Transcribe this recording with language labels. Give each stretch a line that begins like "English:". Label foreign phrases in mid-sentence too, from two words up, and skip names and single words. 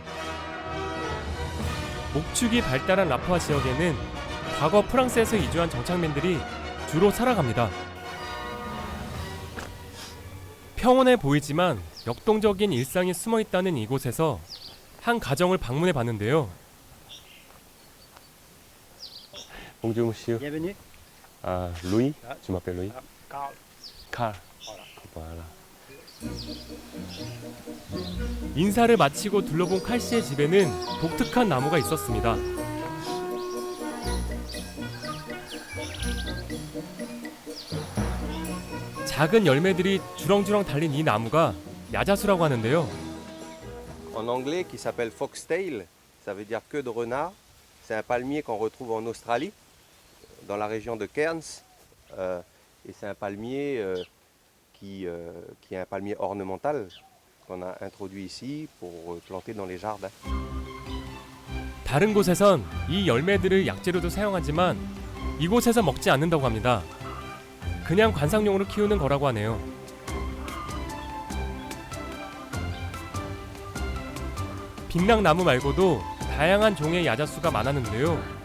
Korean: 목축이 발달한 라푸아 지역에는 과거 프랑스에서 이주한 정착민들이 주로 살아갑니다. 평온해 보이지만 역동적인 일상이 숨어 있다는 이곳에서 한 가정을 방문해 봤는데요.
French: Bonjour monsieur. Bienvenue. Ah, Louis. Tu m'appelles Louis. Carl. Carl. Voilà.
Korean: 인사를 마치고 둘러본 칼 씨의 집에는 독특한 나무가 있었습니다. 작은 열매들이 주렁주렁 달린 이 나무가 야자수라고 하는데요.
French: En anglais, qui s'appelle foxtail, ça veut dire queue de renard. C'est un palmier qu'on retrouve en Australie, dans la région de Cairns. Et c'est un palmier qui est un palmier ornemental qu'on a introduit ici pour planter dans les jardins.
Korean: 다른 곳에선 이 열매들을 약재로도 사용하지만 이곳에서 먹지 않는다고 합니다. 그냥 관상용으로 키우는 거라고 하네요. 빅락나무 말고도 다양한 종의 야자수가 많았는데요.